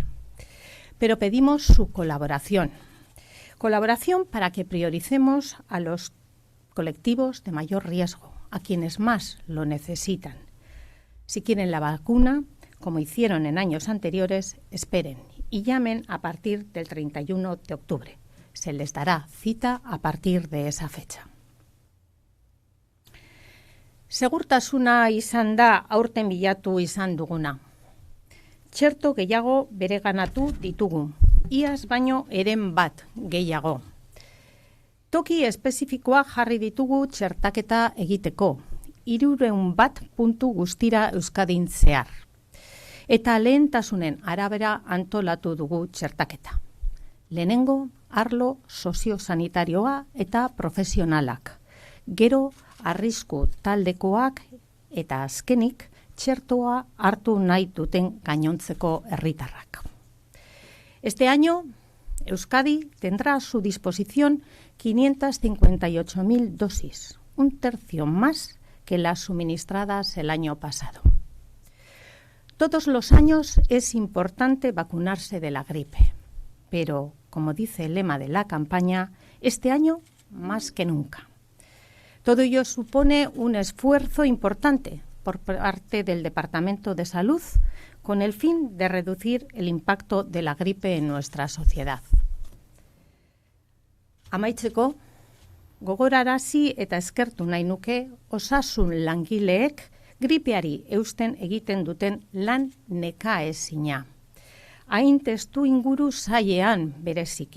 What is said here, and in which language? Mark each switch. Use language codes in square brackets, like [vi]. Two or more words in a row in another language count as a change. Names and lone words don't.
[es] Pero pedimos su colaboración. Colaboración para que prioricemos a los colectivos de mayor riesgo, a quienes más lo necesitan. Si quieren la vacuna, como hicieron en años anteriores, esperen y llamen a partir del 31 de octubre. Se les dará cita a partir de esa fecha. [eu] Segurtasuna izan da aurten bilatu izan duguna. Txerto gehiago bereganatu ditugu, iaz baino eren bat gehiago. Toki espezifikoak jarri ditugu txertaketa egiteko, 300 puntu guztira Euskadin zehar. Eta lehentasunen arabera antolatu dugu txertaketa. Lehenengo, arlo soziosanitarioa eta profesionalak. Gero, arrisku taldekoak eta azkenik txertoa hartu nahi duten gainontzeko herritarrak. [es] Este año, Euskadi tendrá a su disposición 558.000 dosis, un tercio más que las suministradas el año pasado. Todos los años es importante vacunarse de la gripe, pero, como dice el lema de la campaña, este año más que nunca. Todo ello supone un esfuerzo importante por parte del Departamento de Salud con el fin de reducir el impacto de la gripe en nuestra sociedad. [eu] Amaitzeko, gogorarazi eta eskertu nahi nuke osasun langileek gripeari eusten egiten duten lan nekaezina. Hain testu inguru zailean bereziki.